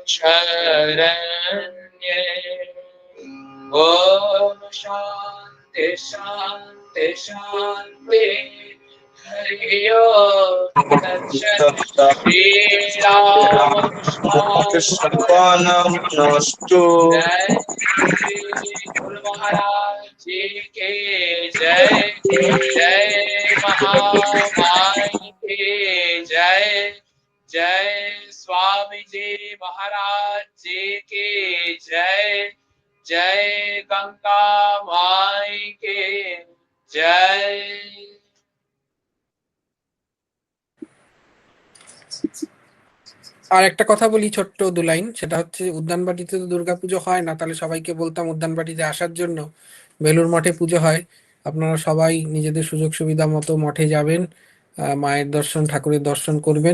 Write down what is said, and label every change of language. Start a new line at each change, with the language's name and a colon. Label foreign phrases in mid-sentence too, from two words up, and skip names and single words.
Sanskrit: शरण्ये ॐ शान्ति शान्ति शान्ति हरि ओम तत्सत् श्रीरामकृष्ण नमस्तु।
Hindi: जय श्री गुरु महाराज जी के जय जय महामाई की जय जय स्वामी जी महाराज जी की जय जय गंगा माई की जय।
Bangla: আর একটা কথা বলি, ছোট্ট 2 লাইন। সেটা হচ্ছে, উদ্যানবাটিতে তো দুর্গাপুজো হয় না, তাহলে সবাইকে বলতাম উদ্যানবাটিতে আসার জন্য। বেলুর মঠে পুজো হয়, আপনারা সবাই নিজেদের সুযোগ সুবিধা মতো মঠে যাবেন, মায়ের দর্শন ঠাকুরের দর্শন করবেন।